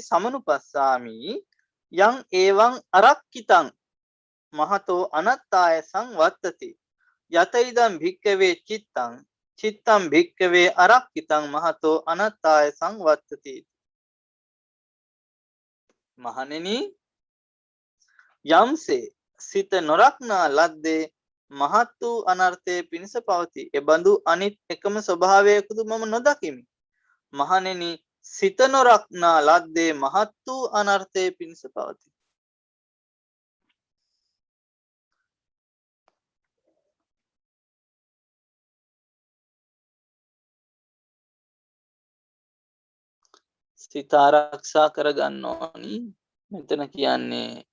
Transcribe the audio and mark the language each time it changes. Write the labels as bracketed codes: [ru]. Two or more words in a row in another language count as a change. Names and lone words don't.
[pi] සමනුපස්සාමි යං ඒවං අරක්කිතං මහතෝ අනත්තාය සංවත්තති යත ඉදං භික්කවේ චිත්තං චිත්තං භික්කවේ අරක්කිතං මහතෝ අනත්තාය සංවත්තති මහණෙනි [si] යම්සේ සිත නොරක්නා ලද්දේ මහත් වූ අනර්ථයේ පිණිස පවතී එබඳු අනිත් එකම ස්වභාවයකුදු මම නොදකිමි මහණෙනි සිත නොරක්නා ලද්දේ මහත් වූ අනර්ථයේ පිණිස පවතී සිත ආරක්ෂා කරගන්න ඕනි මෙතන කියන්නේ